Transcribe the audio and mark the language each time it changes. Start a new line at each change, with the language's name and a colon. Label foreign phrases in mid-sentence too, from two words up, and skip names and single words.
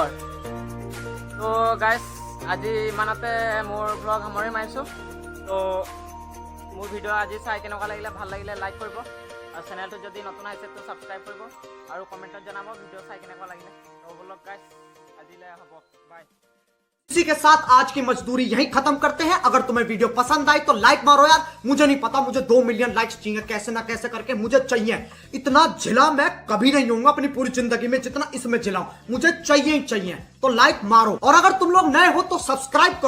Assamese: তো গাইছ আজি ইমানতে মোৰ ব্লগ সামৰণি মাৰিছোঁ। তো মোৰ ভিডিঅ' আজি চাই কেনেকুৱা লাগিলে, ভাল লাগিলে লাইক কৰিব, আৰু চেনেলটো যদি নতুন আহিছে তো ছাবস্ক্ৰাইব কৰিব, আৰু কমেণ্টত জনাব ভিডিঅ' চাই কেনেকুৱা লাগিলে। তো ব্লগ গাইছ আজিলৈ হ'ব, বাই।
Hindi: इसी के साथ आज की मजदूरी यहीं खत्म करते हैं। अगर तुम्हें वीडियो पसंद आई तो लाइक मारो यार। मुझे नहीं पता, मुझे 2
English: million likes
Hindi: चाहिए, कैसे ना कैसे करके मुझे चाहिए। इतना झिला मैं कभी नहीं होऊंगा अपनी पूरी जिंदगी में जितना इसमें झिलाऊं, मुझे चाहिए ही चाहिए। तो लाइक मारो, और अगर तुम लोग नए हो तो सब्सक्राइब करो।